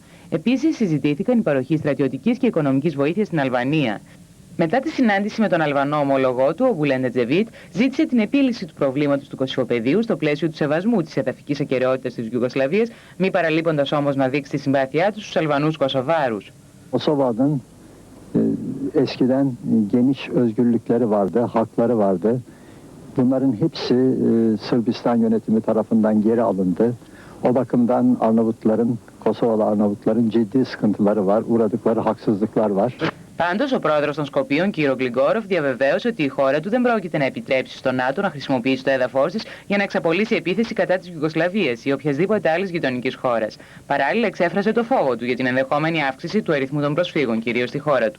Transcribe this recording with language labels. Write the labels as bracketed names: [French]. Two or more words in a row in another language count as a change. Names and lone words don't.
[Greek] Επίσης συζητήθηκαν η παροχή στρατιωτικής και οικονομικής βοήθειας στην Αλβανία. Μετά τη συνάντηση με τον Αλβανό ομολογό του, ο Μπουλέντα Τζεβίτ ζήτησε την επίλυση του προβλήματος του Κωσυφοπαιδίου στο πλαίσιο του σεβασμού της εδαφικής ακεραιότητας της Γιουγκοσλαβίας, μη παραλείποντας όμως να δείξει τη συμπάθειά του στους Αλβανούς Κωσοβάρους. [Turkish] Kosova'nın eskiden geniş özgürlükleri vardı, hakları vardı. Bunların hepsi Sırbistan yönetimi tarafından geri alındı. O bakımdan Arnavutların, Kosovalı Arnavutların ciddi sıkıntıları var, uğradıkları haksızlıklar var. [Greek] Πάντως, ο πρόεδρος των Σκοπίων, κ. Γκλιγκόροφ, διαβεβαίωσε ότι η χώρα του δεν πρόκειται να επιτρέψει στο ΝΑΤΟ να χρησιμοποιήσει το έδαφος της για να εξαπολύσει επίθεση κατά της Γιουγκοσλαβίας ή οποιασδήποτε άλλης γειτονικής χώρας. Παράλληλα, εξέφρασε το φόβο του για την ενδεχόμενη αύξηση του αριθμού των προσφύγων, κυρίως στη χώρα του.